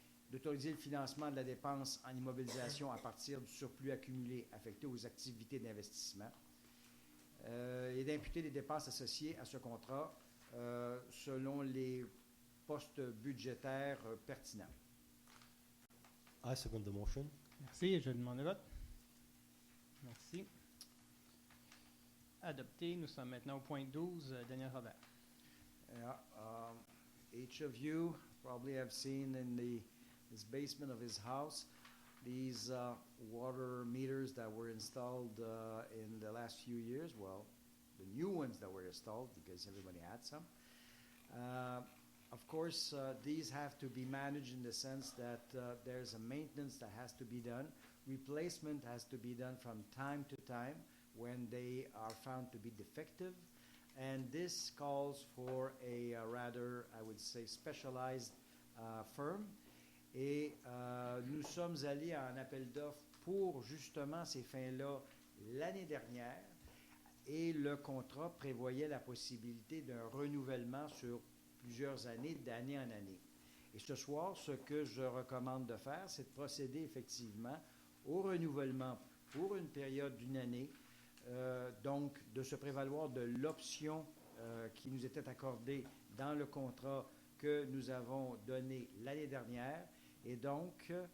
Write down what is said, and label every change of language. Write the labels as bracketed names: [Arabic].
[French] d'autoriser le financement de la dépense en immobilisation à partir du surplus accumulé affecté aux activités d'investissement, et d'imputer les dépenses associées à ce contrat selon les postes budgétaires pertinents. [English] I second the motion. [French] Merci. Je demande le vote. Merci. Adopté. Nous sommes maintenant au point 12. Daniel Robert. [English] Yeah, each of you probably have seen in this basement of his house these water meters that were installed in the last few years. Well, the new ones that were installed, because everybody had some. Of course, these have to be managed in the sense that there's a maintenance that has to be done. Replacement has to be done from time to time when they are found to be defective. And this calls for a rather, I would say, specialized firm. [French] Et nous sommes allés à un appel d'offres pour justement ces fins-là l'année dernière. Et le contrat prévoyait la possibilité d'un renouvellement sur plusieurs années, d'année en année. Et ce soir, ce que je recommande de faire, c'est de procéder effectivement au renouvellement pour une période d'une année, donc de se prévaloir de l'option qui nous était accordée dans le contrat que nous avons donné l'année dernière, et donc